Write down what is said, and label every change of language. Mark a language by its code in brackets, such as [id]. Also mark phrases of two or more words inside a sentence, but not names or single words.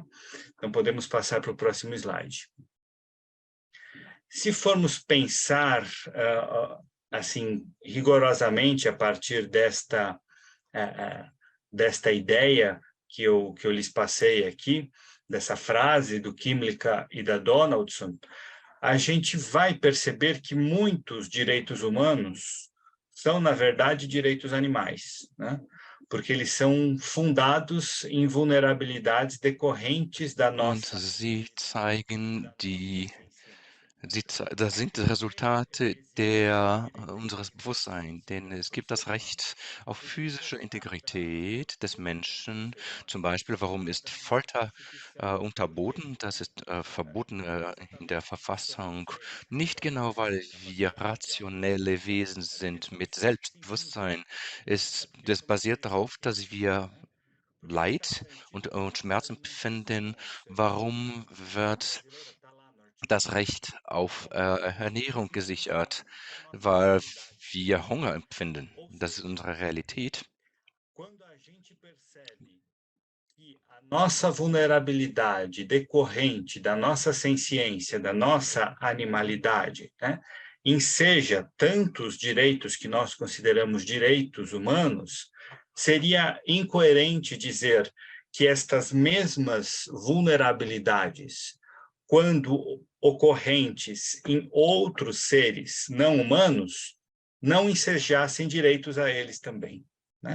[pt] Então, podemos passar para o próximo slide. Se formos pensar, assim, rigorosamente a partir desta ideia que eu lhes passei aqui, dessa frase do Kimlicka e da Donaldson, a gente vai perceber que muitos direitos humanos são, na verdade, direitos animais, né? Porque eles são fundados em vulnerabilidades decorrentes da [de] Und [pt] nossa... [de] sie zeigen das sind Resultate unseres Bewusstseins, denn es gibt das Recht auf physische Integrität des Menschen. Zum Beispiel, warum ist Folter unterboten? Das ist verboten in der Verfassung. Nicht genau, weil wir rationelle Wesen sind mit Selbstbewusstsein. Das basiert darauf, dass wir Leid und Schmerz empfinden. Warum wird das Recht auf Ernährung gesichert, weil wir Hunger empfinden? Das ist unsere Realität. [pt] Quando a gente percebe que a nossa vulnerabilidade decorrente da nossa senciência, da nossa animalidade, né, enseja tantos direitos que nós consideramos direitos humanos, seria incoerente dizer que estas mesmas vulnerabilidades, quando ocorrentes em outros seres não humanos, não ensejassem direitos a eles também, né?